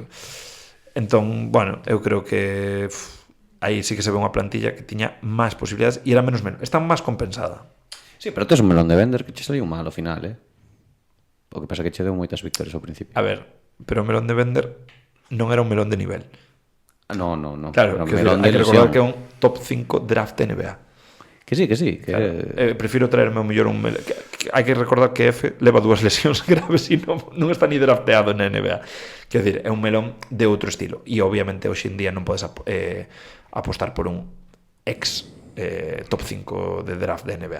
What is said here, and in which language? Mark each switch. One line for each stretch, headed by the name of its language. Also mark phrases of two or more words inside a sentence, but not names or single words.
Galician: Entón, bueno, eu creo que aí sí que se ve unha plantilla que tiña máis posibilidades e era menos. Está máis compensada. Sí, pero tes un melón de Bender que che saliu mal ao final, O que pasa que che deu moitas victorias ao principio. A ver, pero o melón de Bender non era un melón de nivel. No. Claro, que hai que recordar que é un top 5 draft NBA. Que sí. Claro, prefiro traerme o mellor un melón. Hai que recordar que F leva 2 lesións graves e non está ni drafteado na NBA.
Portuguese: Quer dizer,
Galician: é un melón de outro estilo. E obviamente hoxe en día non podes apostar por un ex top 5 de draft de NBA.